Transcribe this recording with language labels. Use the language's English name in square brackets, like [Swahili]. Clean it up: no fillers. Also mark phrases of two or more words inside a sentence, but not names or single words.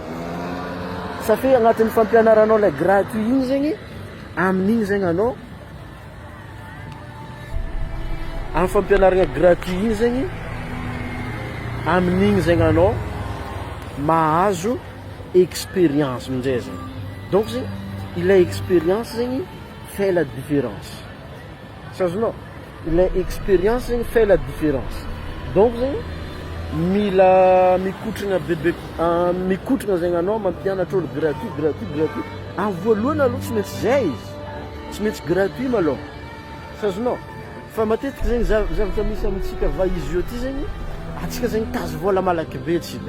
[Malagasy] Satria agnatin'ny fampianaranao le gratuit igny zegny, amin'igny zegny anao amin'ny fampianarana gratuit igny zegny, amin'igny zegny anao mahazo expérience amin'izay zegny. Donc zegny ilay expérience zegny [French] fait la différence. [Malagasy] Sazonao? Ilay expérience zegny [French] fait la différence. [Malagasy] Donc zegny mila mikotrana bebe mikotrana zegny anao mampianatra olo gratuit. Amin'ny voalohany aloha tsy maintsy zay izy. Tsy maintsy gratuit malôha. Sazonao? Fa matetiky zegny zavatra misy amintsika vaizy io ty zegny, atsika zegny tazo vola malaky be tsika.